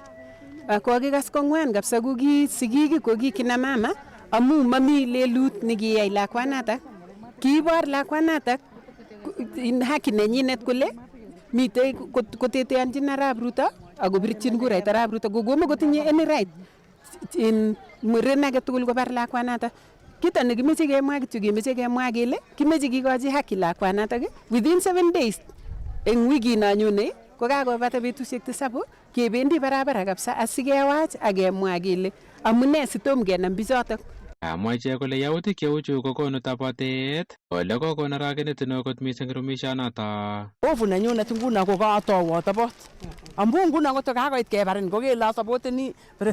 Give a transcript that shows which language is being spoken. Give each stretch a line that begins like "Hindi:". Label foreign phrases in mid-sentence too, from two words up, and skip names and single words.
Kalenjin: Kokikas kong'wan kabisa ko ki sigik ko kikina mama amu mami lelut nekiyai lakwanatak. Kiibor lakwanatak haki nenyinet kole mitei koteteanchin Arap Ruto akobirchin kurait Arap Ruto kokomo kotinye
English: any right
Kalenjin: in muren age tugul kobar lakwanatak. Kito nekimeche kemwa kityo kemeche kemwa kele kimeche kikochi haki lakwanatak
English: within 7 days
Kalenjin: eng wikino nyone kokakobata betusiek 7 kebendi barabara kabisa asikewach akemwa kele amune sitom kenam bichotok. Kamwa ichek kole yautik cheuchu kokonu tabotet ole kokon aragenet neo kot mising rumishonoto. Hofu nenyunet nguno ko katowo tabot. Amu nguno kotokakoit kebarin kokele asapoteni president.